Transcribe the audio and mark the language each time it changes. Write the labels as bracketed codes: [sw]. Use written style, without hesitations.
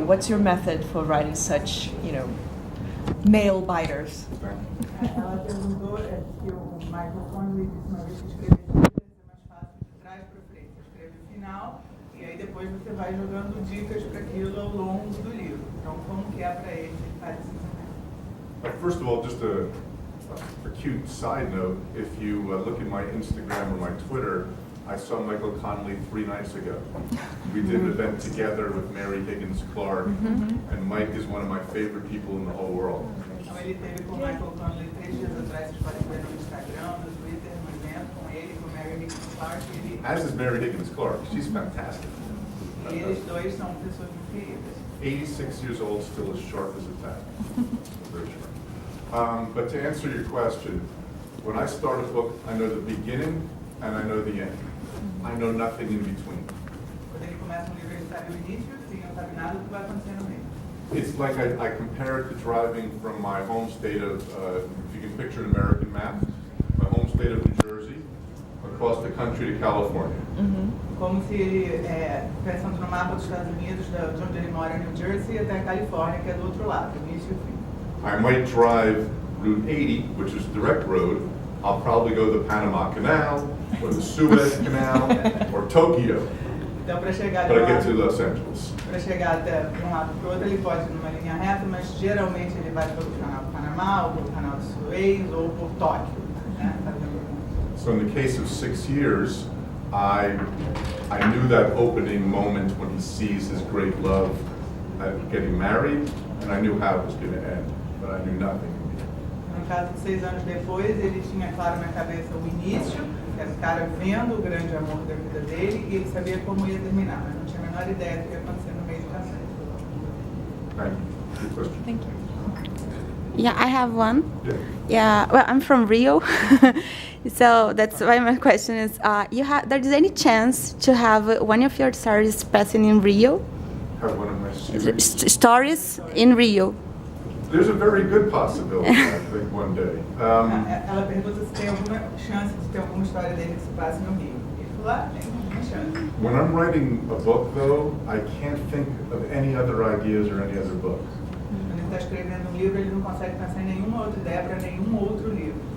[en] What's your method for writing such, nail biters? [pt] Ela perguntou que o Michael Connolly disse uma vez que escrever é mais fácil de trás para frente. Escreve o final e aí depois você vai jogando dicas para aquilo ao longo do livro. Então, como que é para ele fazer isso? [en] First of all, just a cute side note, if you look at my Instagram or my Twitter, I saw Michael Connolly 3 nights ago. We did an event together with Mary Higgins Clark, and Mike is one of my favorite people in the whole world. [pt] Então, ele teve com o Michael Connolly 3 dias atrás, vocês podem ver no Instagram, no Twitter, no evento com ele, com Mary Higgins Clark. [en] As is Mary Higgins Clark. She's fantastic. [pt] E eles dois são pessoas incríveis. [en] 86 years old, still as sharp as a tack. Very sharp. But to answer your question, when I start a book, I know the beginning and I know the end. I know nothing in between. [pt] Quando ele começa um livro, ele sabe o início, e não sabe nada do que vai acontecer no meio. [en] It's like I compare it to driving from my home state of, if you can picture an American map, my home state of New Jersey, across the country to California. [pt] Como se ele, pensando no mapa dos Estados Unidos, de onde ele mora, New Jersey, até a Califórnia, que é do outro lado, do início e o fim. [en] I might drive Route 80, which is direct road. I'll probably go the Panama Canal, or the Suez Canal, or Tokyo. [pt] Então, para chegar [en] But I get to Los Angeles. [pt] para chegar até de um lado para o outro, ele pode ir numa linha reta, mas geralmente ele vai pelo canal do Panamá, ou pelo canal do Suez, ou por Tóquio. Né? [en] So in the case of 6 years, I knew that opening moment when he sees his great love at getting married, and I knew how it was going to end, but I knew nothing. [pt] No caso de 6 anos depois, ele tinha claro na cabeça o início, que era o cara vendo o grande amor da vida dele, e ele sabia como ia terminar, mas não tinha a menor ideia do que ia acontecer no meio do caminho. [en] Thank you. Good question. Thank you. Yeah, I have one. Yeah. Yeah, well, I'm from Rio, so that's why my question is: there is any chance to have one of your stories passing in Rio? Have one of my students. Stories in Rio. There's a very good possibility, I think, one day. [pt] Ela pergunta se tem alguma chance de ter alguma história dele que se passe no Rio. Ele falou, tem uma chance. [en] When I'm writing a book, though, I can't think of any other ideas or any other book. [pt] Quando ele está escrevendo um livro, ele não consegue pensar em nenhuma outra ideia para nenhum outro livro.